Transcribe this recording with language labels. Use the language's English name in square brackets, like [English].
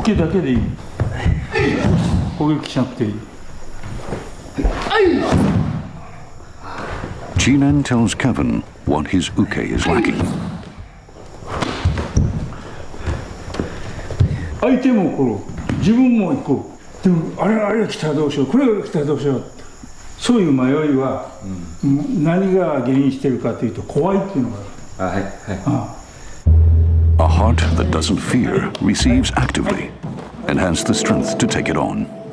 [English] Chinen tells Kevin what his uke is lacking. [Japanese] 相手も怒る、自分も怒る。でもあれが来たらどうしよう、これが来たらどうしよう、そういう迷いは、何が原因しているかというと怖いっていうのがある。 [English] A heart that doesn't fear receives actively and has the strength to take it on.